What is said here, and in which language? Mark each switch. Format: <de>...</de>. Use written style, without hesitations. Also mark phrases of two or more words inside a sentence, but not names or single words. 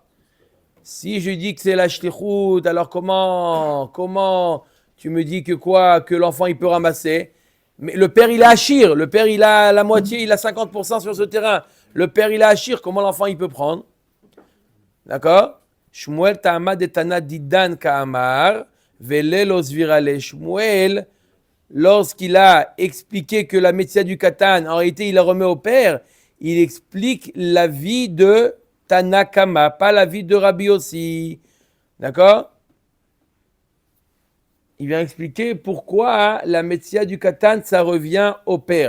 <fr>Si je dis que c'est la shlichut, alors comment tu me dis que quoi? Que l'enfant, il peut ramasser? Mais le père, il est achir. Le père, il a la moitié, il a 50% sur ce terrain. Le père, il est achir. Comment l'enfant, il peut prendre? D'accord?</fr> <arc>Shmuel ta'amad etana didan ka'amar velelo zvirale.</arc> <fr>Shmuel, lorsqu'il a expliqué que la métia du Katan, en réalité, il la remet au père, il explique la vie de Tanakama, pas la vie de Rabbi Yossi. D'accord? Il vient expliquer pourquoi la métia du Katan, ça revient au père.</fr>